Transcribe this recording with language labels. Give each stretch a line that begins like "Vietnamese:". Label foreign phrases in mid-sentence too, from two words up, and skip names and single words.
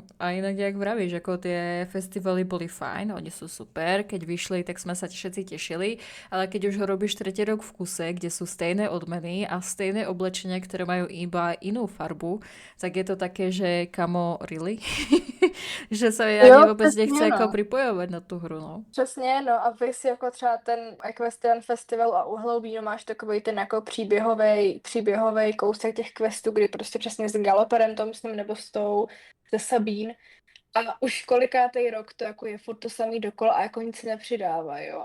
Slovak: A inak, jak vravíš, ako tie festivaly boli fajn, oni sú super, keď vyšli, tak sme sa všetci tešili, ale keď už ho robíš tretí rok v kuse, kde sú stejné odmeny a stejné oblečenia, ktoré majú iba inú farbu, tak je to také, že kamo, really? Že sa mi ani vôbec nechce ako pripojovať na tú hru, no.
Czech: Přesně, no a vy si jako třeba ten Equestrian Festival a u Halloweenu máš takový ten jako příběhový kousek těch questů, kdy prostě přesně s Galoperem, to myslím, nebo se Sabín. A už kolikátej rok to jako je furt to samý dokola a jako nic se nepřidává, jo.